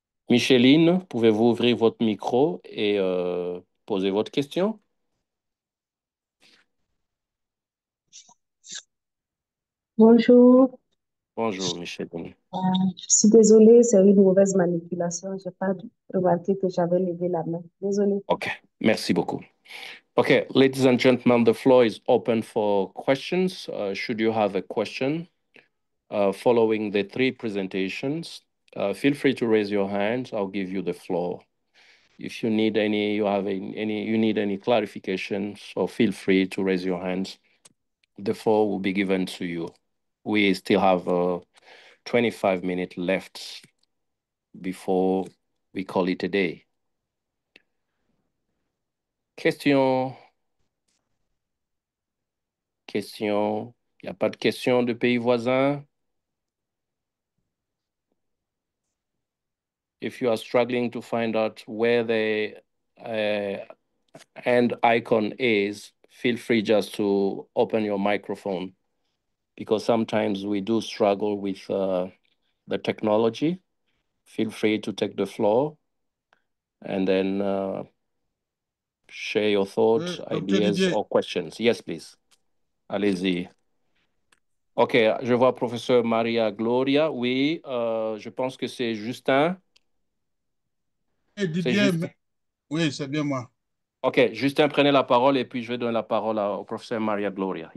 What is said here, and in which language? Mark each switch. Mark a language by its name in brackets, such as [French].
[French] Micheline, pouvez-vous ouvrir votre micro et poser votre question? Bonjour. Bonjour, Micheline. Je suis désolée, c'est une mauvaise manipulation. Je n'ai pas remarqué que j'avais levé la main. Désolée. OK, merci beaucoup. [English] Okay, ladies and gentlemen, the floor is open for questions. Should you have a question following the three presentations, feel free to raise your hands. I'll give you the floor. If you need any, you need any clarifications, so feel free to raise your hands. The floor will be given to you. We still have 25 minutes left before we call it a day. Question. Question. [French] Il n'y a pas de question de pays voisins? [English] If you are struggling to find out where the hand icon is, feel free just to open your microphone, because sometimes we do struggle with the technology. Feel free to take the floor and then share your thoughts, ideas, Didier. or questions. Yes, please. [French] Allez-y. OK, je vois professeur Maria Gloria. Oui, je pense que c'est Justin. Hey, Didier, oui, c'est bien moi. OK, Justin, prenez la parole et puis je vais donner la parole au professeur Maria Gloria.